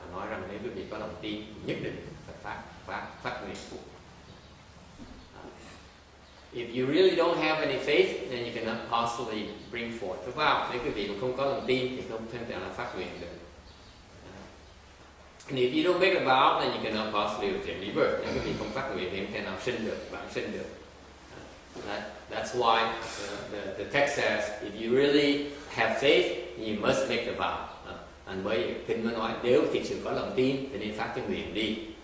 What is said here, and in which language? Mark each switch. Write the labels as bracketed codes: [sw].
[vi] Nói rằng nếu quý vị có lòng tin, nhất định phải phát nguyện. [en] If you really don't have any faith, then you cannot possibly bring forth the vow. [vi] Nếu quý vị không có lòng tin thì không thể nào phát nguyện được. [en] And if you don't make a vow, then you cannot possibly obtain rebirth. [vi] Nếu quý vị không phát nguyện thì không thể nào sinh được, vãng sinh được. [en] That's why the text says, if you really have faith, you must make the vow. [vi] Anh mới kinh mới nói nếu thực sự có lòng tin thì nên phát cái nguyện đi.